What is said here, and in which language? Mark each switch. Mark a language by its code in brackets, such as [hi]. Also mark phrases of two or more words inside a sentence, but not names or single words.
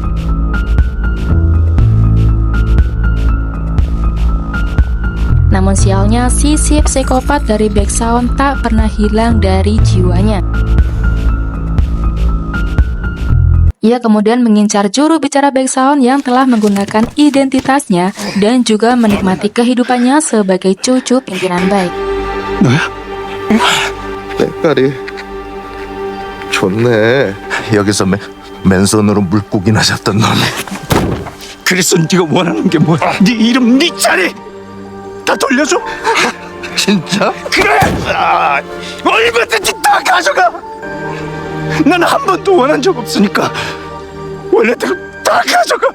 [id] Namun sialnya, sisi psikopat dari Baek Saon tak pernah hilang dari jiwanya. Ia kemudian mengincar juru bicara Baek Saon yang telah menggunakan identitasnya dan juga menikmati kehidupannya sebagai cucu pimpinan Baek. [ko] 때깔이 좋네. 여기서 맨손으로 물고기나 잡던 놈이. 그래서 네가 원하는 게 뭐야? 네 이름, 네 자리 다 돌려줘? 진짜? 그래! 얼마든지 다 가져가! 난 한 번도 원한 적 없으니까 원래대로 다 가져가!